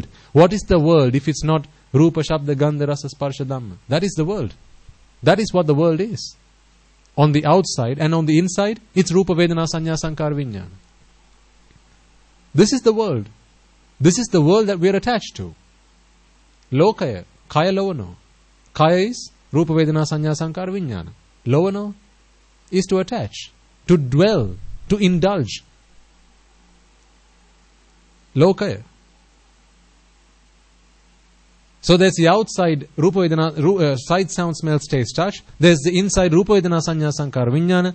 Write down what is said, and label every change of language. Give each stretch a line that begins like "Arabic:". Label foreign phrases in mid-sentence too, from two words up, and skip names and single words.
English: What is the world if it's not
Pali: Rupa, Shabda, Gandha, Rasa, Sparsha, Dhamma?
English: That is the world. That is what the world is. On the outside and on the inside, it's
Pali: Rupa, Vedana, Sanya, Sankara, Vijnana.
English: This is the world. This is the world that we are attached to.
Pali: Lokaya, Kaya Lovano. Kaya is Rupa, Vedana, Sanya, Sankara, Vijnana.
English: Lovano is to attach, to dwell, to indulge.
Pali: Lokaya.
English: So there's the outside
Pali: Rupa, Vedana,
English: sight, sound, smells, taste, touch. There's the inside
Pali: Rupa, Vedana, Sanya, Sankara, Vijnana.